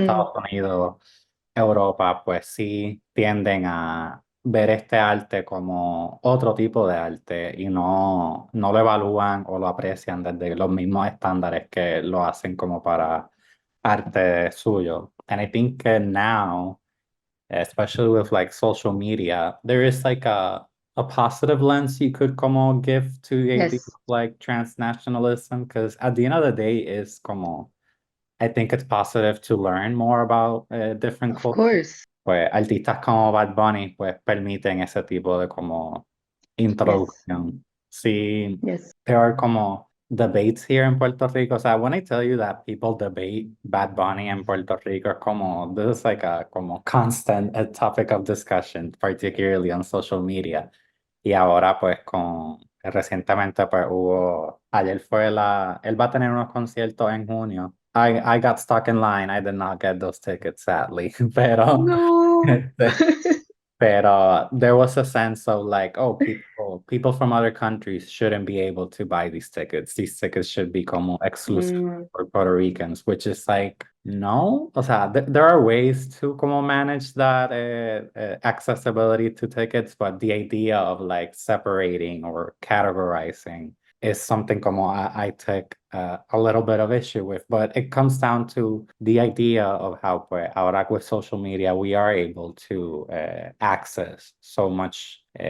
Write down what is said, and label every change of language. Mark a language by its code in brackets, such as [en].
[es] Estados Unidos, Europa, pues sí tienden a ver este arte como otro tipo de arte y no lo evalúan o lo aprecian desde los mismos estándares que lo hacen como para arte suyo. [en] And I think now, especially with like social media, there is like a positive lens you could como give to the idea yes, of like transnationalism, because at the end of the day, it's como I think it's positive to learn more about different of cultures. course. [es] Pues artistas como Bad Bunny pues permiten ese tipo de como [en] Yes, [es] introducción. Sí, [en] yes. there are como debates here in Puerto Rico. [es] O sea, [en] when I tell you that people debate Bad Bunny in Puerto Rico, como this is like a como constant topic of discussion, particularly on social media. [es] Y ahora pues recientemente pues ayer fue él va a tener unos conciertos en junio. [en] I got stuck in line. I did not get those tickets, sadly. [es] Pero, No. [en] pero there was a sense of like, oh, people from other countries shouldn't be able to buy these tickets. These tickets should be como exclusive Mm, for Puerto Ricans, which is like, No, [es] o sea, [en] there are ways to como manage that accessibility to tickets, but the idea of like separating or categorizing is something como I take a little bit of issue with, but it comes down to the idea of how [es] pues, ahora [en] with social media we are able to access so much